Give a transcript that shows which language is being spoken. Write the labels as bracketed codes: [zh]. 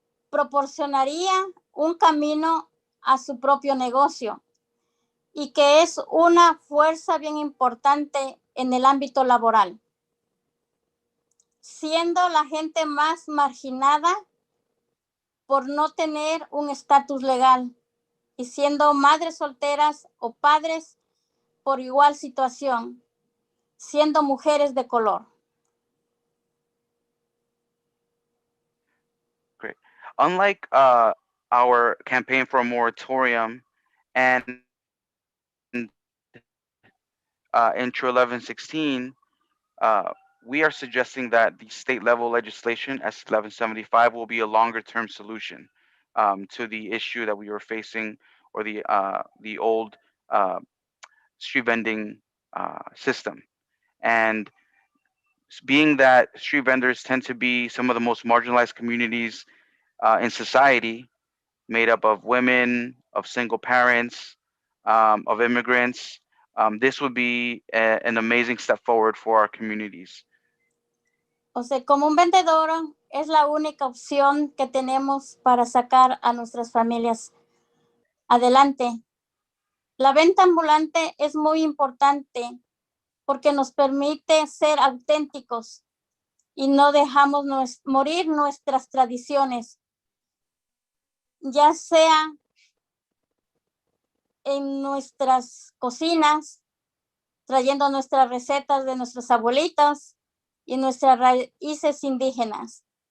[es] Proporcionaría un camino a su propio negocio y que es una fuerza bien importante en el ámbito laboral, siendo la gente más marginada por no tener un estatus legal y siendo madres solteras o padres por igual situación, siendo mujeres de color. [en] Great. Unlike our campaign for a moratorium and Intro 1116, we are suggesting that the state level legislation, S 1175, will be a longer term solution to the issue that we were facing, or the old street vending system. And being that street vendors tend to be some of the most marginalized communities in society, made up of women, of single parents, of immigrants, this would be an amazing step forward for our communities. [es] O sea, como un vendedor es la única opción que tenemos para sacar a nuestras familias adelante. La venta ambulante es muy importante porque nos permite ser auténticos y no dejamos morir nuestras tradiciones, ya sea en nuestras cocinas, trayendo nuestras recetas de nuestros abuelitos y nuestras raíces indígenas.